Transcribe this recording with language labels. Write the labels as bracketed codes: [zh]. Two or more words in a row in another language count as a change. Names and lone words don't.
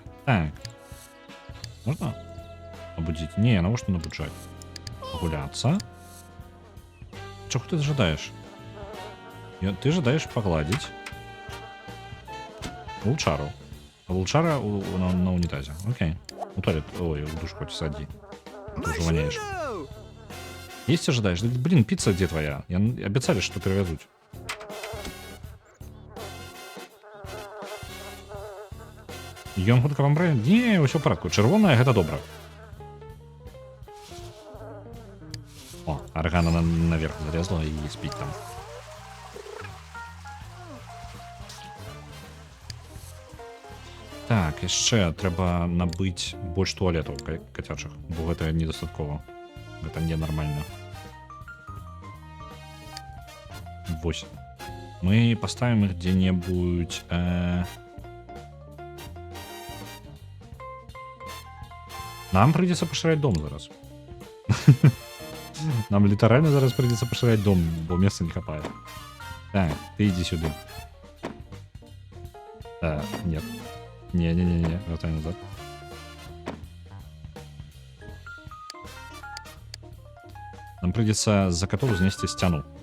[be] Так. Можна абудзіць? Не, навошта набуджаць? Пагуляцца. Чого ты жадаеш? Ты жадаеш пагладзіць Лучару. [ru] Лучара на унитазе. Окей. У туалет. Ой, в душ хоть сади. Ты уже воняешь. Есть ожидаешь? Да, блин, пицца где твоя? Обещали, что привезут. [be] Ён хутка памрэ? Не, ўсё ў парадку. Чырвоная гэта добра. О, аргана наверх залезла і спіць там. Так, яшчэ трэба набыць больш туалетаў кацячых, бо гэта недастаткова. Гэта ненармальна. Вось. [ru] Мы поставим их где-нибудь... Нам придется поширять дом зараз. Нам литерально зараз придется поширять дом, бо места не хватает. Так, ты иди сюда. Нет. [be] Не-не-не-не, вертай назад. [ru] Нам придется за котов снести стену.